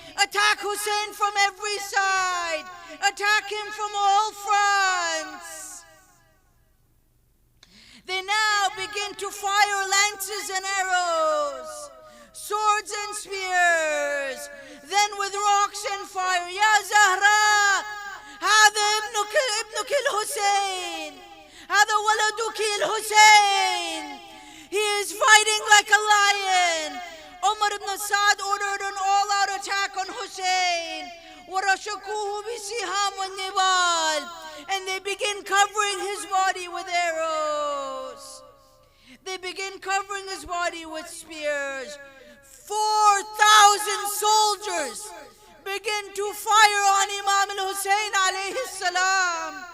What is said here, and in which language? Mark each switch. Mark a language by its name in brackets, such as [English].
[English] Attack Hussein from every side. Attack him from all fronts. They now begin to fire lances and arrows, swords and spears, then with rocks and fire. [Arabic] Ya Zahra, هذا ابنك الحسين, هذا ولدك الحسين. [English] He is fighting like a lion. Umar ibn Saad ordered an all-out attack on Hussein. [Arabic] وَرَشَكُوهُ بِسِهَامٍ وَالنِّبَالٍ. [English] And they begin covering his body with arrows. They begin covering his body with spears. 4,000 soldiers begin to fire on Imam al-Hussein alayhi salam.